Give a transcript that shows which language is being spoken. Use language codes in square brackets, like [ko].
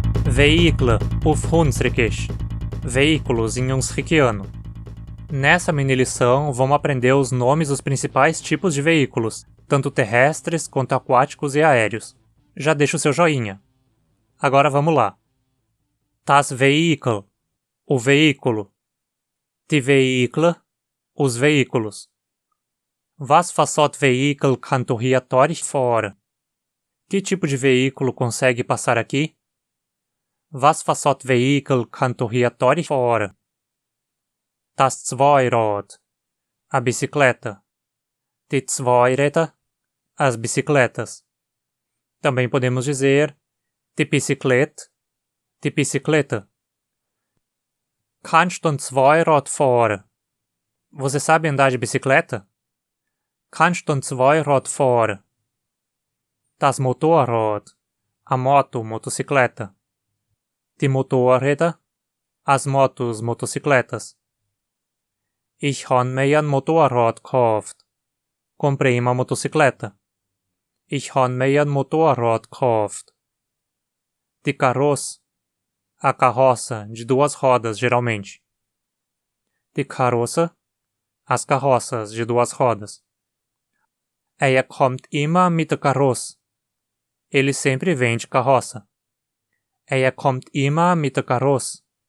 [hrx] Veículo auf Hunsrückisch. [pt] Veículos em Hunsrückiano. Nessa mini-lição, vamos aprender os nomes dos principais tipos de veículos, tanto terrestres quanto aquáticos e aéreos. Já deixa o seu joinha. Agora vamos lá. [hrx] Das Vehikel, [pt] o veículo. [hrx] Die Vehicle, [pt] os veículos. [hrx] Was fassot Vehikel kan hier fora? [pt] Que tipo de veículo consegue passar aqui? [hrx] Was fassot Vehikel kan hier fora? Das Zweirad, [pt] a bicicleta. [hrx] Die Zweiräder, [pt] as bicicletas. Também podemos dizer die bicicleta. [hrx] Kannst du ein Zweirad fahren? [pt] Você sabe andar de bicicleta? [hrx] Kannst du ein Zweirad fahren? Das Motorrad, [pt] a moto, motocicleta. [hrx] Die Motorräder, [pt] as motos, motocicletas. [hrx] Ich han mig ein Motorrad gekauft. [pt] Comprei uma motocicleta. [hrx] Ich han mig ein Motorrad gekauft. Die Karosse, [pt] a carroça, de duas rodas, geralmente. [hrx] Die Karosse, [pt] as carroças, de duas rodas. [hrx] Kommt immer mit der Karosse. [pt] Ele sempre vem de carroça. [hrx] Kommt immer mit der Karosse.